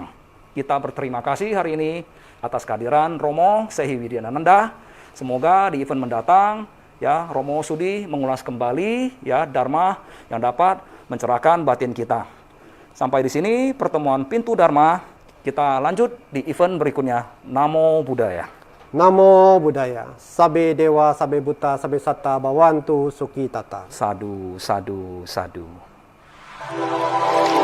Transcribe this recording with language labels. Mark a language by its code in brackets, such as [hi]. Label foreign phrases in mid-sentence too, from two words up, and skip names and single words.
[id] Kita berterima kasih hari ini atas kehadiran Romo Sehi Widyananda. Semoga di event mendatang Romo sudi mengulas kembali Dharma yang dapat mencerahkan batin kita. Sampai di sini pertemuan Pintu Dharma. Kita lanjut di event berikutnya. [pi] Namo Buddhaya. Namo Buddhaya. Sabe dewa, sabe buta, sabe satta, bawantu, suki tata. Sadu, sadu, sadu.